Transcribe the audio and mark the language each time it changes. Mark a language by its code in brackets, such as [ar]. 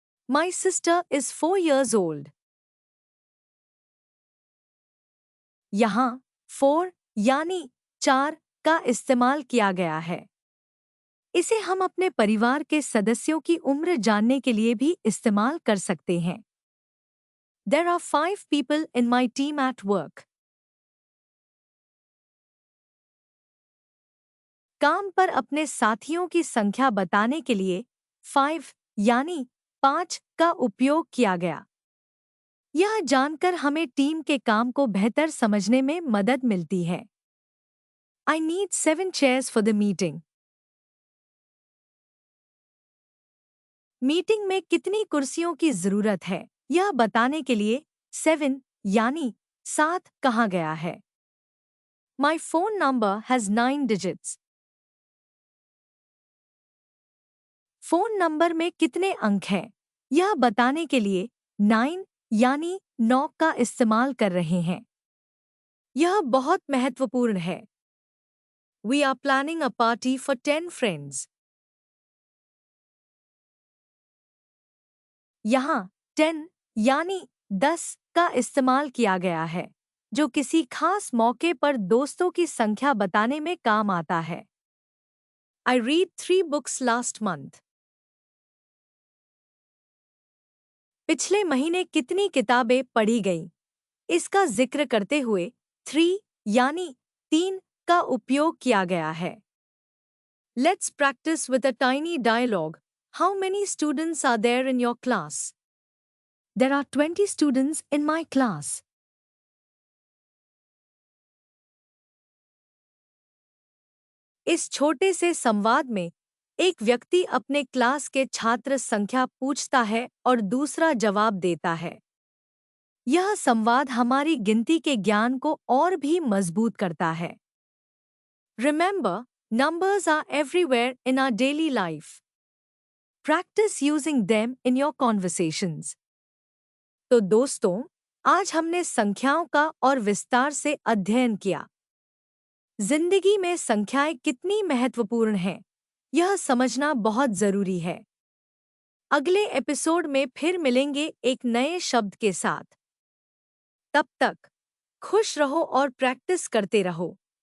[en] My sister is 4 years old. [hi] यहाँ 4 यानी 4 का इस्तेमाल किया गया है। इसे हम अपने परिवार के सदस्यों की उम्र जानने के लिए भी इस्तेमाल कर सकते हैं। [en] There are 5 people in my team at work. [hi] काम पर अपने साथियों की संख्या बताने के लिए 5 यानी 5 का उपयोग किया गया। यह जानकर हमें टीम के काम को बेहतर समझने में मदद मिलती है। [en] I need 7 chairs for the meeting. [hi] Meeting में कितनी कुर्सियों की जरूरत है, यह बताने के लिए 7 यानी 7 कहा गया है। [en] My phone number has 9 digits. [hi] Phone number में कितने अंक हैं, यह बताने के लिए 9 यानी 9 का इस्तेमाल कर रहे हैं। यह बहुत महत्वपूर्ण है। [en] We are planning a party for 10 friends. [hi] यहाँ 10 यानी 10 का इस्तेमाल किया गया है, जो किसी खास मौके पर दोस्तों की संख्या बताने में काम आता है। [en] I read 3 books last month. [hi] पिछले महीने कितनी किताबें पढ़ी गईं, इसका जिक्र करते हुए 3 यानी 3 का उपयोग किया गया है। [en] Let's practice with a tiny dialogue. How many students are there in your class? There are 20 students in my class. [hi] इस छोटे से संवाद में एक व्यक्ति अपने क्लास के छात्र संख्या पूछता है और दूसरा जवाब देता है। यह संवाद हमारी गिनती के ज्ञान को और भी मजबूत करता है। [en] Remember, numbers are everywhere in our daily life. Practice using them in your conversations. [hi] तो दोस्तों, आज हमने संख्याओं का और विस्तार से अध्ययन किया। जिंदगी में संख्याएं कितनी महत्वपूर्ण हैं, यह समझना बहुत जरूरी है। अगले एपिसोड में फिर मिलेंगे एक नए शब्द के साथ। तब तक खुश रहो और प्रैक्टिस करते रहो।